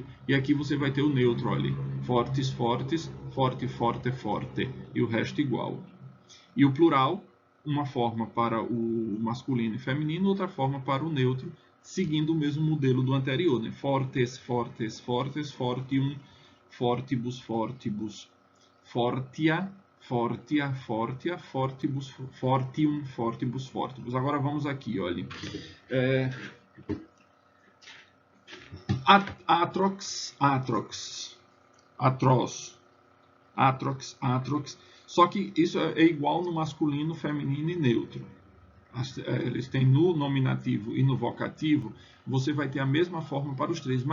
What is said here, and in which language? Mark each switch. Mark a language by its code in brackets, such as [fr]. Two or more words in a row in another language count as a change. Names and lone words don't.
[pt] E aqui você vai ter o neutro ali. [la] Fortes, fortes, forte, forte, forte. [pt] E o resto igual. E o plural, uma forma para o masculino e feminino, outra forma para o neutro, seguindo o mesmo modelo do anterior, né? [la] Fortes, fortes, fortes, fortium, fortibus, fortibus, fortia, fortia, fortia, fortibus, fortium, fortibus, fortibus. [pt] Agora vamos aqui, olha. [la] Atrox, atrox, atroz, atrox, atrox. [pt] Só que isso é igual no masculino, feminino e neutro. Eles têm no nominativo e no vocativo, você vai ter a mesma forma para os três.